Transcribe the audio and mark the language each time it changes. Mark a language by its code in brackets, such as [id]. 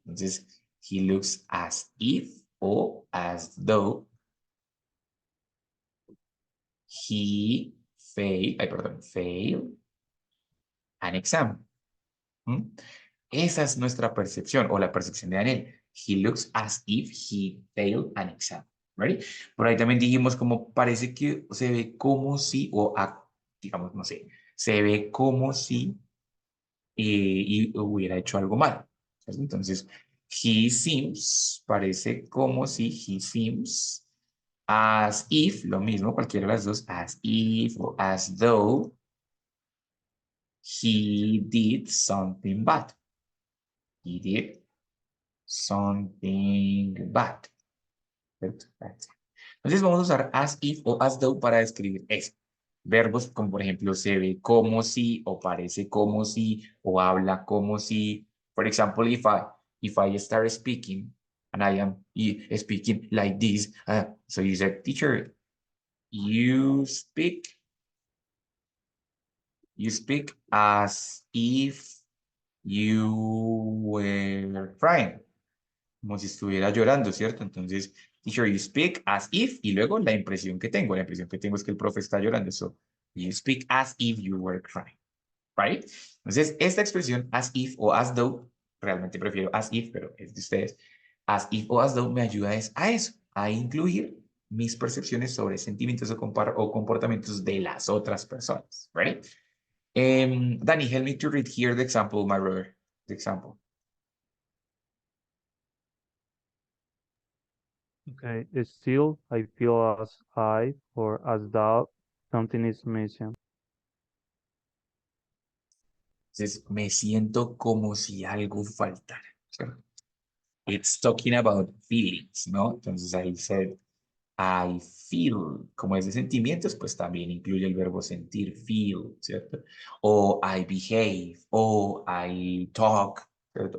[en] Entonces, he looks as if, o as though, he failed an exam. ¿Mm? [es] Esa es nuestra percepción, o la percepción de Daniel. [en] He looks as if he failed an exam. ¿Ready? [es] Por ahí también dijimos como parece que se ve como si, digamos, no sé, se ve como si y hubiera hecho algo mal. ¿Cierto? Entonces, [en] he seems, [es] parece como si, [en] he seems, as if, [es] lo mismo, cualquiera de las dos, [en] as if o as though he did something bad. He did something bad. Perfecto. [es] Entonces vamos a usar as if o as though para describir eso. Verbos como por ejemplo se ve como si o parece como si o habla como si. [en] For example, if I start speaking and I am speaking like this, so you said, teacher, you speak as if you were crying. [es] Como si estuviera llorando, ¿cierto? Entonces, [en] teacher, you speak as if, [es] y luego la impresión que tengo es que el profe está llorando. [en] So, you speak as if you were crying, right? [es] Entonces, esta expresión as if o as though, realmente prefiero as if, pero es de ustedes, as if o as though me ayuda a eso, a incluir mis percepciones sobre sentimientos o comportamientos de las otras personas, [en] right? Danny, help me to read here the example, my brother, the example. Okay, still, I feel as I or as though something is missing. [es] Entonces, me siento como si algo faltara. ¿Cierto? [en] It's talking about feelings, [es] ¿no? Entonces ahí said, [en] I feel, [es] como es de sentimientos, pues también incluye el verbo sentir, feel, ¿cierto? [en] O I behave, o I talk, [es] ¿cierto?